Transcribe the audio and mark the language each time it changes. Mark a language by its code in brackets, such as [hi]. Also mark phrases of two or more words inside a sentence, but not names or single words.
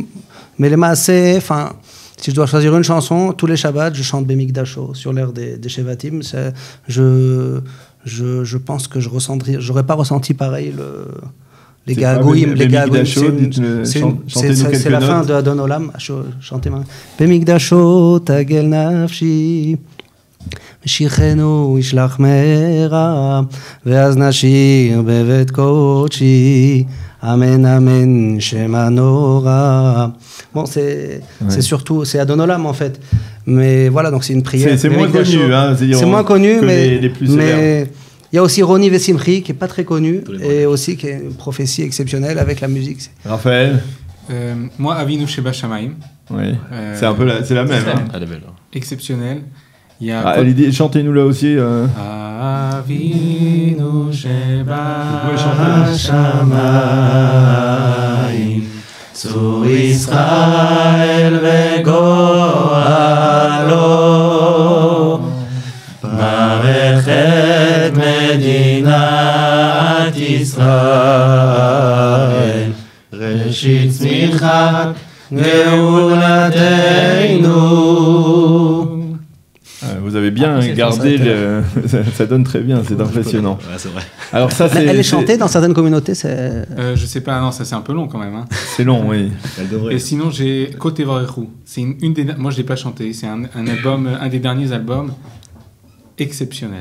[fr] Mais les maaseh, enfin, si je dois choisir une chanson, tous les Shabbats, je chante Bemikdasho sur l'air des Shevatim. Je pense que j'aurais pas ressenti pareil les C'est gars pas Goïm, les gars Goïm, c'est la fin de Adon Olam. Chantez moi. [he] במקדשו תגל נפשי, משיחנו ישלח מהרה, ואז נשיר בבית קדשי, אמן אמן שם נורא. [fr] Bon, c'est surtout c'est Adon Olam en fait, mais voilà, donc c'est une prière. C'est moins connu, hein, c'est moins connu, que mais les plus célèbres. il y a aussi Roni Vesimri qui est pas très connu et aussi qui est une prophétie exceptionnelle avec la musique. Raphaël? Moi, Avinu Sheba Shamaim. Oui, c'est un peu c'est la même. Hein. Elle est belle. Exceptionnel. Il y a Chantez-nous là aussi. Avinu Sheba [he] שבשמים, צור ישראל וגואלו, ברך את מדינת ישראל, ראשית צמיחת גאולתנו. [fr] Vous avez bien gardé ça donne très bien, c'est impressionnant. Ouais, c'est vrai. Alors ça, Elle est chantée dans certaines communautés, c'est. je sais pas, non, ça c'est un peu long quand même. Hein. C'est long, oui. Elle devrait. Et sinon, j'ai Côté Varechou. C'est une des. Moi, je l'ai pas chanté. C'est un album, un des derniers albums exceptionnel.